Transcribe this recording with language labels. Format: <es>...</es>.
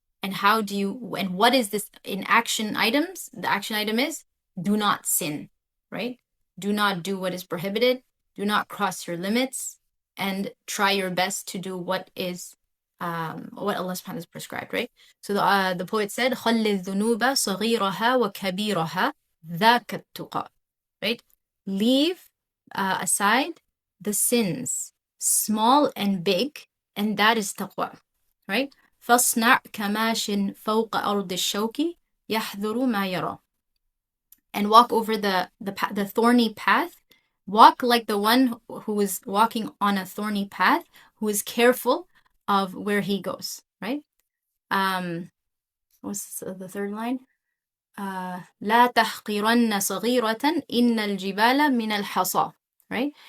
<en>And what is this in action items? The action item is do not sin, right? Do not do what is prohibited. Do not cross your limits, and try your best to do what Allah subhanahu has prescribed, right? So the poet said,</en> <ar>خَلِّ الذُّنُوبَ صَغِيرَهَا وَكَبِيرَهَا ذَاكَ التُّقَى, right?</ar> <en>Leave aside the sins, small and big, and that is taqwa, right?</en> <ar>فَاصْنَعْ كَمَاشٍ فَوْقَ أَرْضِ الشَّوْكِ يَحْذُرُ مَا يَرَى.</ar> <en>And walk over the thorny path. Walk like the one who is walking on a thorny path, who is careful of where he goes, right? What's the third line?</en> <ar>لا تحقرن صغيرة إن الجبال من الحصى, right?</ar>